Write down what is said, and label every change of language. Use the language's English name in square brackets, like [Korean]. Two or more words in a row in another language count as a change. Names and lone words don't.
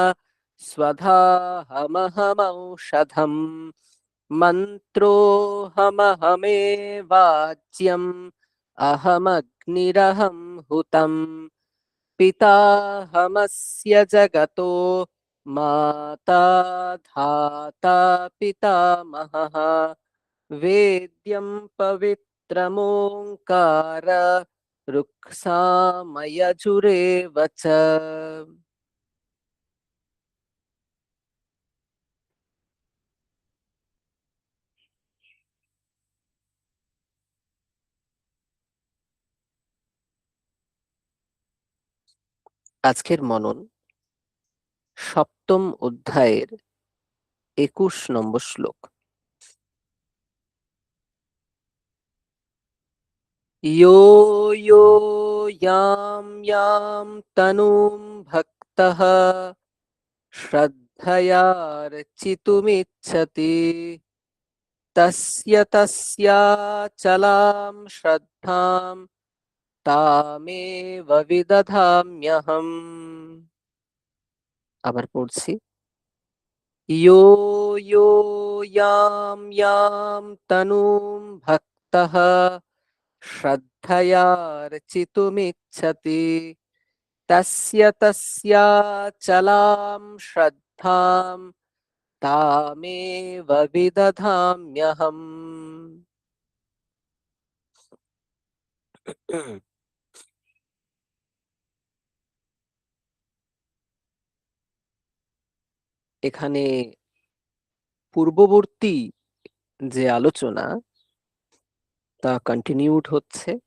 [Sanskrit] स्वधाहमहमौषधम् मन्त्रोऽहमहमेवाज्यम् अहमग्निरहं हुतम् पिताहमस्य जगतो माता धाता पितामहः वेद्यं पवित्रमोङ्कार ऋक्सामयजुरेव च [Bangla] আজকের মনন সপ্তম অধ্যায়ের ২১ নম্বর শ্লোক [Sanskrit] यो यो यां यां तनुं भक्तः श्रद्धयार्चितुमिच्छति तस्य तस्याचलां श्रद्धां तामेव विदधाम्यहम्। [Bangla] আবার পড়ছি। [Sanskrit] यो यो यां यां तनूं भक्तः श्रद्धयार्चितुमिच्छति तस्य तस्याचलां श्रद्धां तामेव विदधाम्यहम्। [Bangla] এখানে পূর্ববর্তী যে আলোচনা তা কন্টিনিউড হচ্ছে।